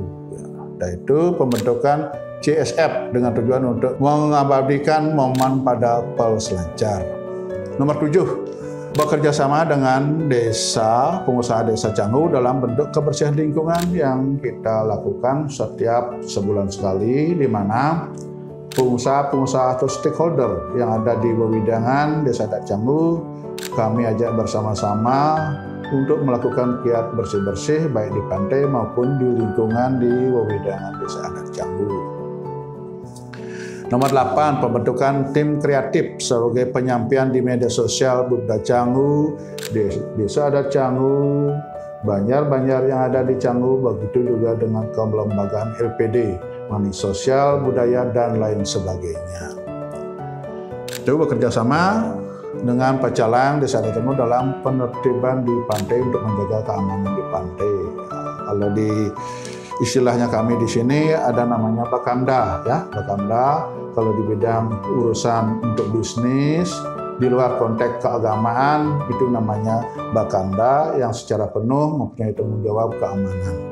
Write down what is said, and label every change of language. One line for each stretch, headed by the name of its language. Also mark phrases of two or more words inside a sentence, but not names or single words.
Indonesian: Yaitu pembentukan CSF dengan tujuan untuk mengabadikan momen pada peselancar. Nomor 7, bekerja sama dengan desa, pengusaha desa Canggu dalam bentuk kebersihan lingkungan yang kita lakukan setiap sebulan sekali, di mana pengusaha-pengusaha atau stakeholder yang ada di wewidangan desa adat Canggu kami ajak bersama-sama untuk melakukan giat bersih-bersih baik di pantai maupun di lingkungan di wewidangan desa adat Canggu. Nomor 8, pembentukan tim kreatif sebagai penyampaian di media sosial Bukda Canggu, desa adat Canggu, Banjar-Banjar yang ada di Canggu, begitu juga dengan kelembagaan LPD, Mani Sosial, Budaya, dan lain sebagainya. Itu bekerja sama dengan pecalang desa adat Canggu dalam penertiban di pantai untuk menjaga keamanan di pantai. Kalau di istilahnya kami di sini ada namanya Bakamda, ya, Bakamda. Kalau di bidang urusan untuk bisnis di luar konteks keagamaan itu namanya Bakamda yang secara penuh mempunyai tanggung jawab keamanan.